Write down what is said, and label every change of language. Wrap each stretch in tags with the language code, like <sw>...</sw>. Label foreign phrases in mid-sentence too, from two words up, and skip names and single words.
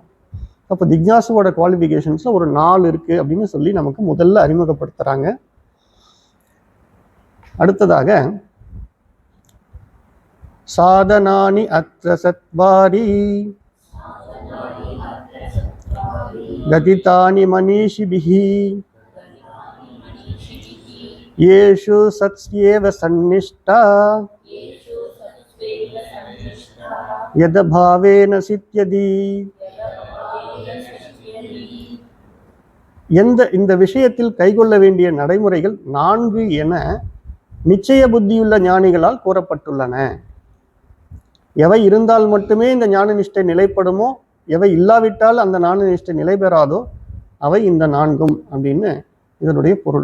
<ta>அப்போ ஜிக்ஞாசுவோட குவாலிஃபிகேஷன்ஸ்ல ஒரு 4 இருக்கு அப்படின்னு சொல்லி நமக்கு முதல்ல அறிமுகப்படுத்துறாங்க.</ta> <sa>அடுத்ததாக साधनानि अत्र चत्वारि कथितानि मनीषिभिः येषु सत्स्येव सन्निष्ठा यदभावेन सिद्ध्यति.</sa> <ta>இந்த விஷயத்தில் கைகொள்ள வேண்டிய நடைமுறைகள் 4 என நிச்சய புத்தியுள்ள ஞானிகளால் கூறப்பட்டுள்ளன. எவை இருந்தால் மட்டுமே இந்த ஞான நிஷ்டை நிலைப்படுமோ, எவை இல்லாவிட்டால் அந்த ஞான நிஷ்டை நிலை பெறாதோ அவை இந்த 4 அப்படின்னு இதனுடைய பொருள்.</ta>